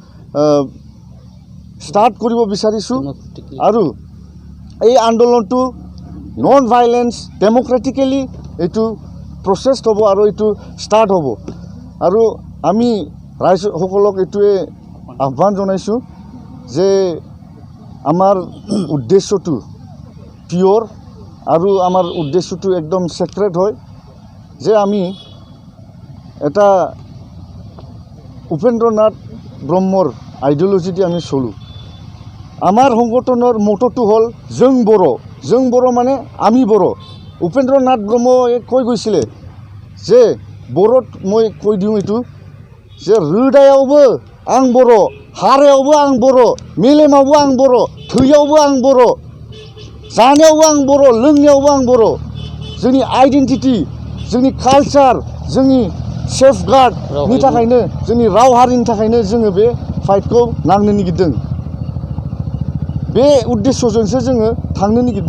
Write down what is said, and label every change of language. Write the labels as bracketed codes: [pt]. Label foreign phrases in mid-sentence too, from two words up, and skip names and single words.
[as] ষ্টাৰ্ট কৰিব বিচাৰিছোঁ আৰু এই আন্দোলনটো [en] non violence democratically [as] এইটো প্ৰচেছ হ'ব আৰু এইটো ষ্টাৰ্ট হ'ব আৰু আমি ৰাইজসকলক এইটোৱে আহ্বান জনাইছোঁ যে আমাৰ উদ্দেশ্যটো পিয়'ৰ আৰু আমাৰ উদ্দেশ্যটো একদম ছেক্ৰেট হয় যে আমি এটা উপেন্দ্ৰ নাথ ব্ৰহ্মৰ আইডিঅলজি দি আমি চলোঁ আমাৰ সংগঠনৰ মটটো হ'ল जों बर' মানে আমি বড়ো উপেন্দ্ৰ নাথ ব্ৰহ্মই কৈ গৈছিলে যে বড়োত মই কৈ দিওঁ এইটো যে रोदायावबो आं बर' हारायावबो आं बर' मेलेमावबो आं बर' थैयावबो आं बर' जानायावबो आं बर' लोंनायावबो आं बर' जोंनि आइडेन्टिटि जोंनि कालचार जोंनि [brx] सेफगार्डनि थाखायनो जोंनि राव हारिनि थाखायनो जोङो बे फाइटखौ नांनो नागिरदों बे उद्देश्यजोंसो जोङो थांनो नागिरदों।